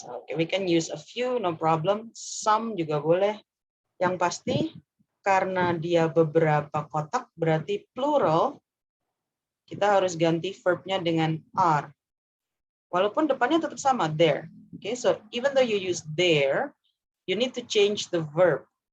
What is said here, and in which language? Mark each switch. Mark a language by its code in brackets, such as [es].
[en] Okay, we can use a few, no problem. [id] Some juga boleh. Yang pasti, karena dia beberapa kotak, berarti plural, kita harus ganti verbnya dengan are. Walaupun depannya tetap sama, there. [en] Okay, so even though you use there, you need to change the verb.